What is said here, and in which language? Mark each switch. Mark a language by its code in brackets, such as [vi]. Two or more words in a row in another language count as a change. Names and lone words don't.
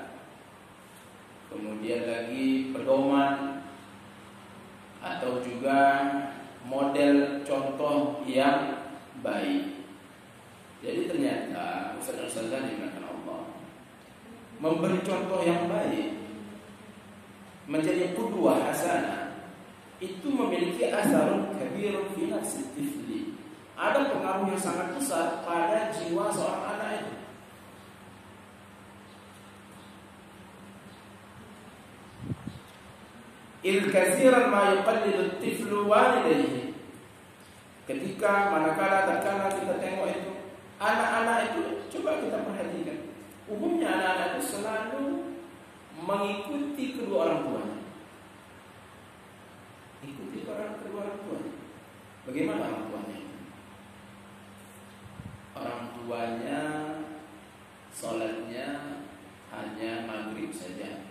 [id] Kemudian lagi pedoman atau juga model contoh yang baik. Jadi ternyata ustaz-ustazah dimuliakan Allah, memberi contoh yang baik, menjadi [ar] قدوة حسنة, [id] itu memiliki [ar] أثر كبير في نفس الطفل. [id] Ada pengaruh yang sangat besar pada jiwa seorang anak itu. [ar] كثيرا ما يقلد الطفل والديه. [id] Ketika manakala tatkala kita tengok itu anak-anak itu, coba kita perhatikan. Umumnya anak-anak itu selalu mengikuti kedua orang tuanya. Ikuti kedua orang tuanya. Bagaimana orang tuanya? Orang tuanya sholatnya hanya maghrib saja.